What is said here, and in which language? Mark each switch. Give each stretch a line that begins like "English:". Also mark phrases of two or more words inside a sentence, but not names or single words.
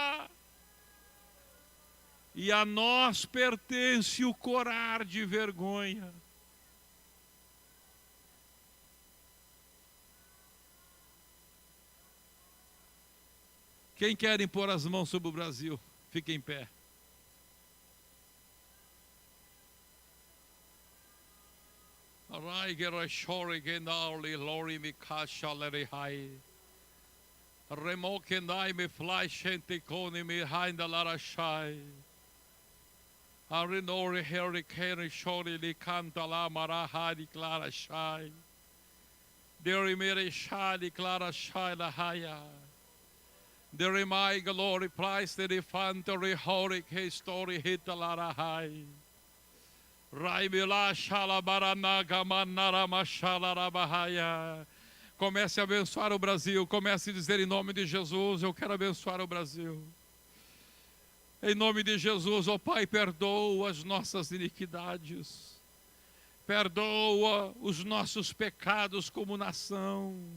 Portuguese: E a nós pertence o corar de vergonha. Quem quer impor as mãos sobre o Brasil, fique em pé. Remokendai me flash enticone me hinda larashai. Arinori hurricane shori li canta la maraha di clara shai. Deri mere shai clara shai la haya. Deri mai glory price the infantry horic history hit la rahai. Raimila shala baranaga manara mashala rabahaya. Comece a abençoar o Brasil. Comece a dizer em nome de Jesus, eu quero abençoar o Brasil. Em nome de Jesus, ó Pai, perdoa as nossas iniquidades. Perdoa os nossos pecados como nação.